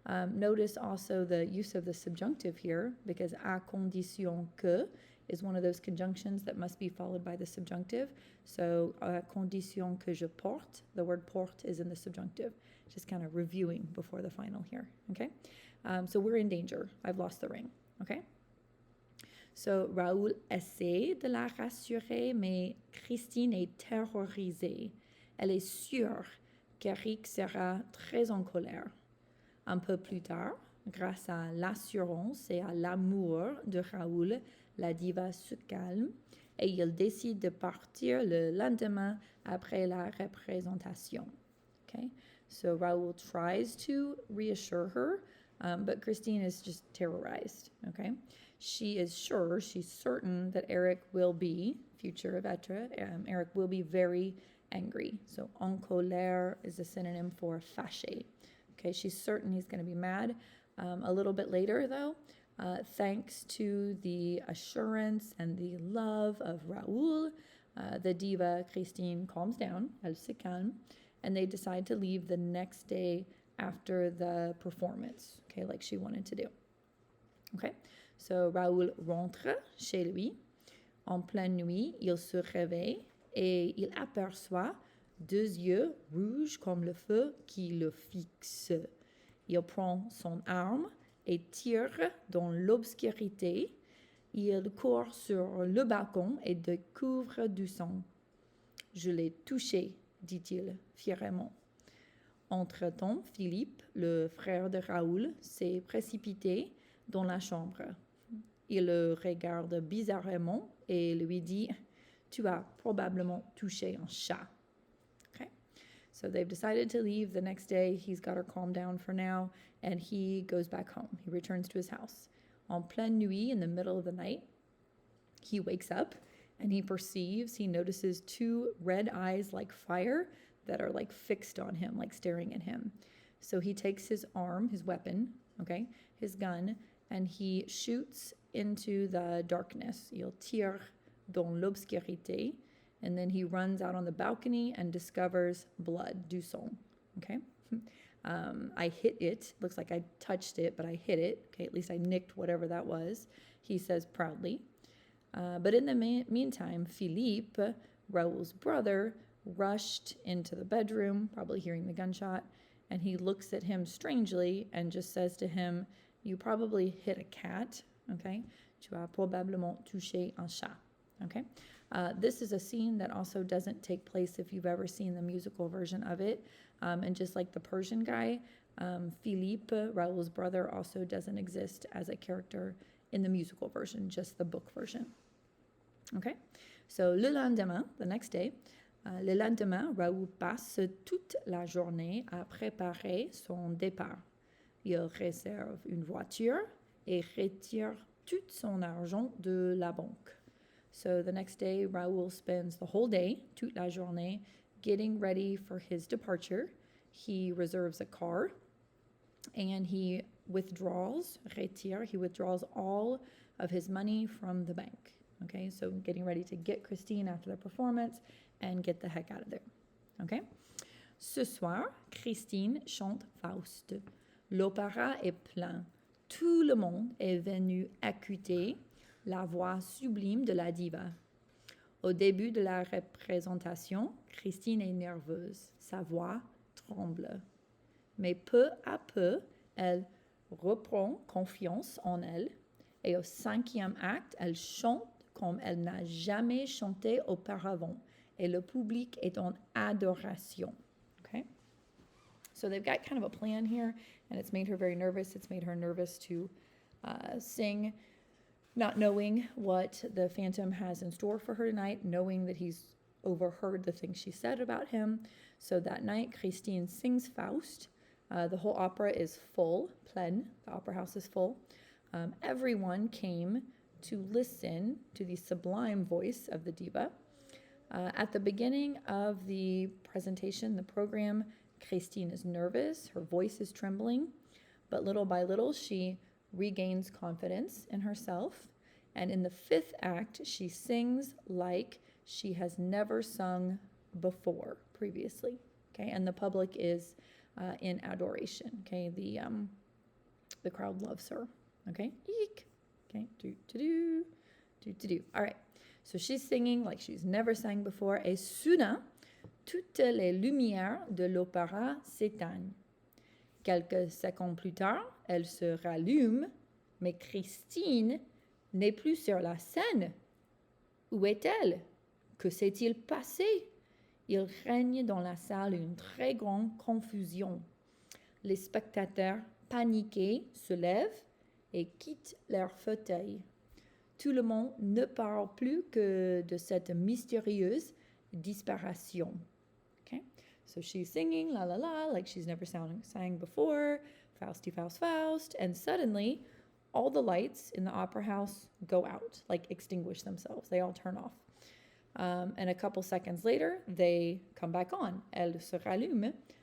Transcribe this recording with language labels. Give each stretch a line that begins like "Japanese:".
English: Notice also the use of the subjunctive here, because
French: à condition que
English: is one of those conjunctions that must be followed by the subjunctive. So
French: à condition que je porte,
English: the word porte is in the subjunctive. Just kind of reviewing before the final here. Okay. So we're in danger. I've lost the ring. Okay.
French: So Raoul essaie de la rassurer, mais Christine est terrorisée. Elle est sûre qu'Eric sera très en colère. Un peu plus tard, grâce à l'assurance et à l'amour de Raoul, la diva se calme et il décide de partir le lendemain après la représentation.
English: Okay? So Raoul tries to reassure her, but Christine is just terrorized. Okay? She is sure, she's certain that Eric will be, future of être, Eric will be very angry. So en colère is a synonym for fâché. Okay, she's certain he's going to be mad. A little bit later, though, thanks to the assurance and the love of Raoul, the diva Christine calms down,
French: elle se calme,
English: and they decide to leave the next day after the performance, okay, like she wanted to do.
French: Okay, so Raoul rentre chez lui. En pleine nuit, il se réveille et il aperçoit deux yeux rouges comme le feu qui le fixent. Il prend son arme et tire dans l'obscurité. Il court sur le balcon et découvre du sang. Je l'ai touché, dit-il fièrement. Entre-temps, Philippe, le frère de Raoul, s'est précipité dans la chambre. Il le regarde bizarrement et lui dit « Tu as probablement touché un chat. » Okay.
English: So they've decided to leave the next day. He's got her calmed down for now, and he goes back home. He returns to his house.
French: En pleine nuit,
English: in the middle of the night, he wakes up and he notices two red eyes like fire that are like fixed on him, like staring at him. So he takes his arm, his weapon, okay, his gun, and he shoots into the darkness.
French: Il tire dans l'obscurité.
English: And then he runs out on the balcony and discovers blood,
French: du sang.
English: Okay? I hit it. Looks like I touched it, but I hit it. Okay, at least I nicked whatever that was, he says proudly. But in the meantime, Philippe, Raoul's brother, rushed into the bedroom, probably hearing the gunshot, and he looks at him strangely and just says to him, you probably hit a cat, okay?
French: Tu as probablement touché un chat,
English: okay? This is a scene that also doesn't take place if you've ever seen the musical version of it. And just like the Persian guy, Philippe, Raoul's brother, also doesn't exist as a character in the musical version, just the book version. Okay?
French: So, le lendemain,
English: the next day,
French: le lendemain, Raoul passe toute la journée à préparer son départ. Il réserve une voiture et retire tout son argent de la banque.
English: So the next day, Raoul spends the whole day,
French: toute la journée,
English: getting ready for his departure. He reserves a car and he withdraws, retire, he withdraws all of his money from the bank. Okay, so getting ready to get Christine after the performance and get the heck out of there.
French: Okay? Ce soir, Christine chante Faust. L'opéra est plein. Tout le monde est venu écouter la voix sublime de la diva. Au début de la représentation, Christine est nerveuse. Sa voix tremble. Mais peu à peu, elle reprend confiance en elle. Et au 5e acte, elle chante comme elle n'a jamais chanté auparavant. Et le public est en adoration.
English: Okay? So they've got kind of a plan here, and it's made her very nervous. It's made her nervous to sing, not knowing what the Phantom has in store for her tonight, knowing that he's overheard the things she said about him. So that night, Christine sings Faust. The whole opera is full, plein. The opera house is full. Everyone came to listen to the sublime voice of the diva. At the beginning of the presentation, the program, Christine is nervous. Her voice is trembling. But little by little, she regains confidence in herself. And in the 5th act, she sings like she has never sung before previously. Okay, and the public is in adoration. Okay, the crowd loves her. Okay, eek. Okay, do. All right, so she's singing like she's never sang before.
French: Et soudain, toutes les lumières de l'opéra s'éteignent. Quelques secondes plus tard, elle se rallume, mais Christine n'est plus sur la scène. Où est-elle? Que s'est-il passé? Il règne dans la salle une très grande confusion. Les spectateurs paniqués se lèvent et quittent leur fauteuil. Tout le monde ne parle plus que de cette mystérieuse disparition.
English: Okay? So she's singing la la la like she's never sang before, Fausty Faust Faust, and suddenly all the lights in the opera house go out, like extinguish themselves. They all turn off. And a couple seconds later, they come back on.
French: Elle se rallume.